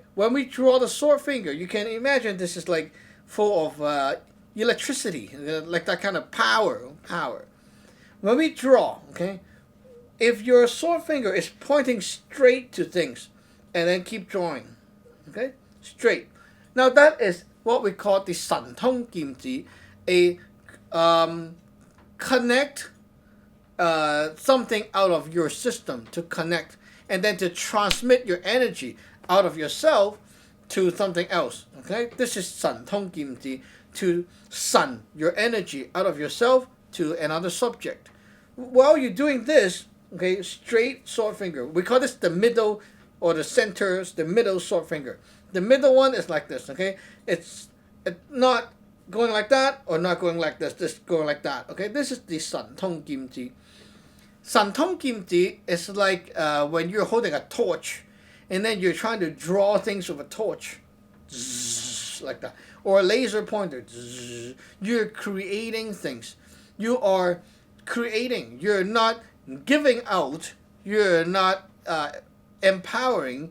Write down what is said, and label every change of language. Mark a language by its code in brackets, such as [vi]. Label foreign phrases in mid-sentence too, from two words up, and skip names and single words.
[en] When we draw the sword finger, you can imagine this is like full of electricity, like that kind of power. When we draw, okay, if your sword finger is pointing straight to things, and then keep drawing, okay, straight. Now that is what we call the [zh] 神通劍指, [en] a connect something out of your system to connect, and then to transmit your energy out of yourself to something else. Okay, this is [zh] 神通劍指, [en] to sun your energy out of yourself to another subject. While you're doing this, okay, straight sword finger. We call this the middle or the center, the middle sword finger. The middle one is like this, okay? It's not going like that or not going like this, just going like that, okay? This is the [zh] 神通劍指. 神通劍指 [en] is like when you're holding a torch and then you're trying to draw things with a torch, like that, or a laser pointer. You're creating things. You are creating. You're not giving out. You're not empowering.